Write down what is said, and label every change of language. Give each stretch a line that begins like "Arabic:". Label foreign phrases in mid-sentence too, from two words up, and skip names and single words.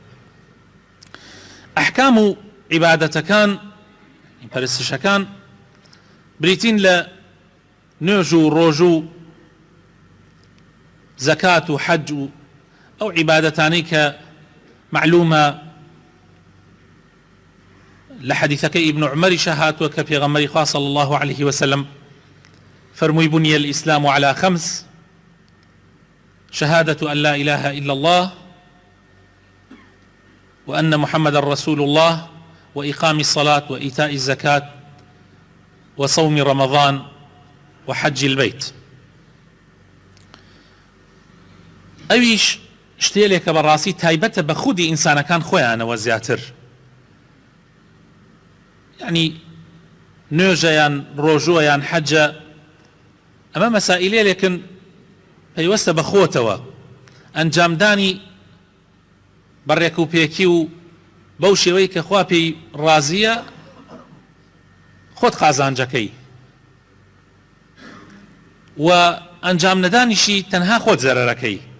Central Kurdish: ئەحکام و عیبادەتەکان، پەرستشەکان بریتین لە نوێژ و ڕۆژ و زەکات و حەج و ئەو عیبادەتانەی کە معلومە لە حەدیثەکەی ئیبن عومەریشە هاتووە کە پێغەمبەری خوا
Arabic: صلی الله عليه وسلم فرمووی بني الإسلام على خمس: شهادة أن لا إله إلا الله وأن محمد رسول الله وإقام الصلاة وإيتاء الزكاة وصوم رمضان وحج البيت.
Central Kurdish: ئەویش شتێلێکە بەڕاستی تایبەتە بە خودی ئینسانەکان خۆیانەوە زیاتر. یعنی نوێژەیان، ڕۆژووەیان، حەجە، ئەمە مەسائلێکن پەیوەستە بە خۆتەوە ئەنجامدانی بەڕێک و پێکی و بەو شێوەی کە خوا پێی ڕازیە خۆت قازانجەکەی، و ئەنجام نەدانیشی تەنها خۆت زەرەرەکەی.